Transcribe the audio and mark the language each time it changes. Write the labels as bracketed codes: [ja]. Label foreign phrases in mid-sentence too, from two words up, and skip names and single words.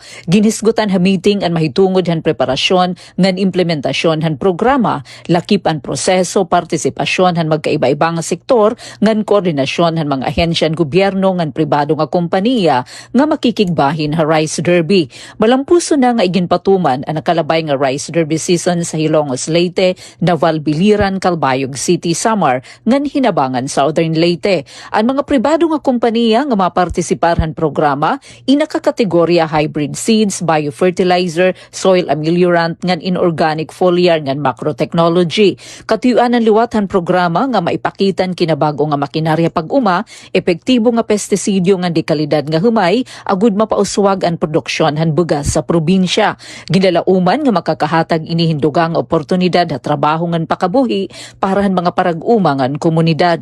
[war] Ginisgutan ha meeting ang mahitungod han preparasyon ngan implementasyon han programa, lakip ang proseso, partisipasyon han magkaiba-iba nga sektor ngan koordinasyon han mga ahensya gobyerno ngan pribado nga kompanya nga makikigbahin ha Rice Derby. Malampuso na nga iginpatuman ang nakalabay nga Rice Derby season sa Hilongos Leyte, Naval Biliran, Calbayog City, Samar ngan hinabangan Southern Leyte. Ang mga pribado nga kompanya nga mapartisipar han programa inakakategorya [en] hybrid seeds, [war] biofertilizer, [en] soil ameliorant [war] ngan [en] inorganic foliar [war] ngan macrotechnology. Katuyuan ang liwatan programa nga maipakitan kinabago nga makinarya pag-uma, epektibo nga pestisidyo ngan di kalidad nga humay, agud mapauswag ang produksyon han bugas sa probinsya. Ginalauman nga makakahatag inihindugang oportunidad at trabaho ngan pakabuhi para han mga parag-uma ngan komunidad.